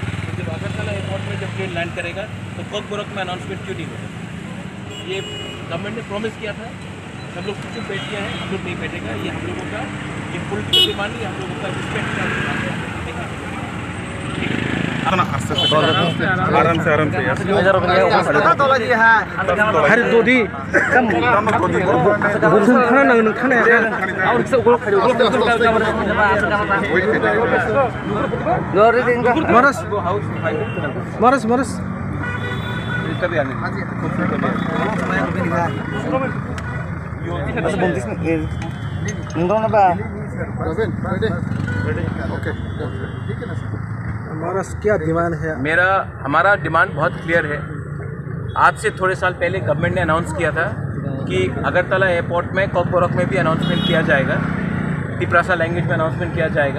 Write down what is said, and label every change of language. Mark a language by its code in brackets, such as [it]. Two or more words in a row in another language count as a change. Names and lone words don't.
[hi] तो जब अगरतला एयरपोर्ट में जब [en] plane land [hi] करेगा तो कॉकबोरक में अनाउंसमेंट क्यों नहीं होगा? ये गवर्नमेंट ने प्रॉमिस किया था, सब लोग चुप बैठ गया है, हम लोग नहीं बैठेगा। ये हम लोगों का ये [en] political demand [hi] नहीं, हम लोगों का रिस्पेक्ट का डिमांड है। आराम से [trp] hari todi kam thana nang thana aur se ugol khari maras [hi] क्या डिमांड है? हमारा डिमांड बहुत क्लियर है। आज से थोड़े साल पहले गवर्नमेंट ने अनाउंस किया था कि अगरतला एयरपोर्ट में कॉकबोरक में भी अनाउंसमेंट किया जाएगा, त्रिपुरा लैंग्वेज में अनाउंसमेंट किया जाएगा।